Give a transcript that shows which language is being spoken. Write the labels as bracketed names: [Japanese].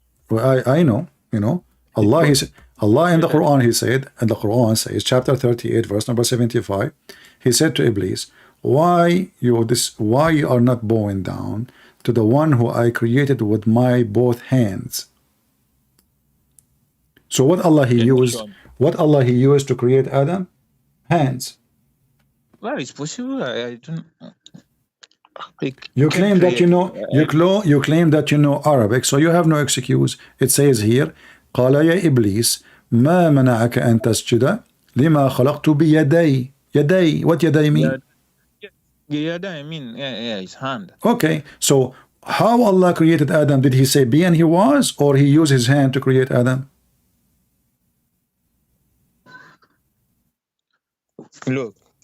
[English] Well, I know, Allah in the Quran, he said, and the Quran says, chapter 38, verse number 75, he said to Iblis, why you are not bowing down to the one who I created with my both hands? So what Allah he used to create Adam? Hands. Well, it's possible. I don't. You claim that you claim that you know Arabic, so you have no excuse. It says here, [Arabic] قال يا إبليس ما منعك أن تسجد لما خلقت بيدي. يدي. [English] What يدي mean? I mean, his hand. Okay, so how Allah created Adam? Did he say be and he was, or he used his hand to create Adam? Look,